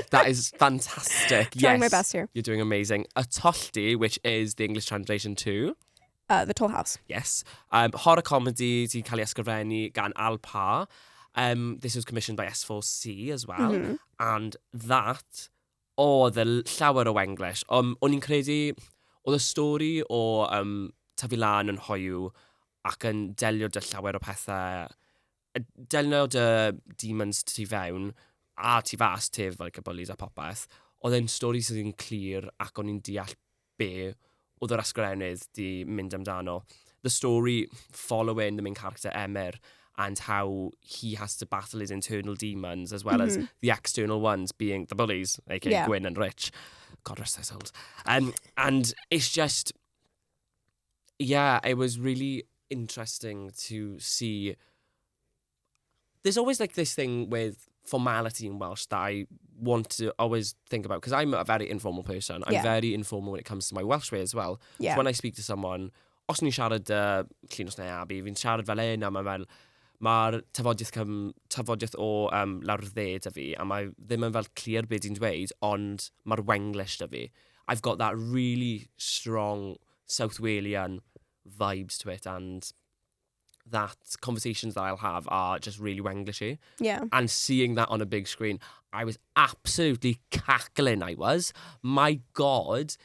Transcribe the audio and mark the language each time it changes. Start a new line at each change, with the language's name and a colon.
English: That is fantastic. Trying my best here. You're doing amazing. A Tolldy, which is the English translation to... The Toll House.
Welsh: Yes. Horror comedy di cael ei ysgrifennu gan Parr.
English: This was commissioned by S4C as well.
Welsh: Mm-hmm.
English: And that,
Welsh: oedd llawer o Wenglish. O'n i'n credu, oedd y stori o tyfu lan yn hoiw ac yn delio dy llawer o pethau, delio dy demons tu fewn a tu fas tef, like y bullies a popeth. Oedd e'n stori sydd yn clir ac o'n i'n deall be oedd yr ysgrifennydd di mynd amdano.
English: The story following the main character Emyr and how he has to battle his internal demons as well as the external ones being the bullies, aka Gwyn and Rich. God rest their souls. And it's just, yeah, it was really interesting to see. There's always like this thing with formality in Welsh that I want to always think about, because I'm a very informal person. I'm very informal when it comes to my Welsh way as well. Yeah. So when I speak to someone,
Welsh: os ni'n siarad Llinos neu Abi, fi'n siarad fel a mae'r tafodiaeth o lawr dde dy fi, a mae ddim yn fel clir beth di'n dweud, ond mae'r Wenglish dy fi.
English: I've got that really strong South Walian vibes to it, and that conversations that I'll have are just really Wenglishy. Yeah. And seeing that on a big screen, I was absolutely cackling, My God.